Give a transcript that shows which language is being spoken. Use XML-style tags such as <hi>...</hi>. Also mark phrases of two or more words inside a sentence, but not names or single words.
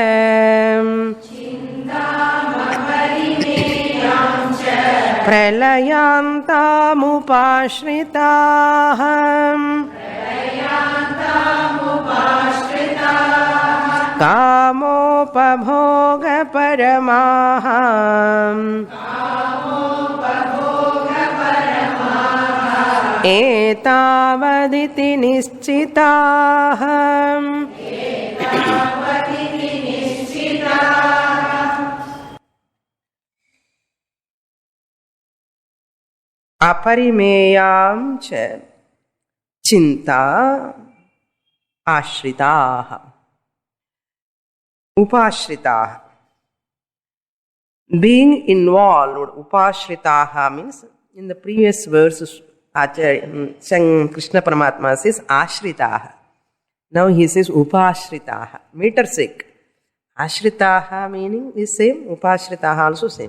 <sa>प्रलयान्तामुपाश्रिताः कामोपभोगपरमाः एतावदिति निश्चिताः. अपरिमेयां च चिंता आश्रिताः उपाश्रिताः.</sa> <en>Being involved, upashritaha means in the previous verses Krishna Paramatma says ashritaha. Now he says upashritaha. Meter sake. Ashritaha meaning is same, upashritaha also same.</en>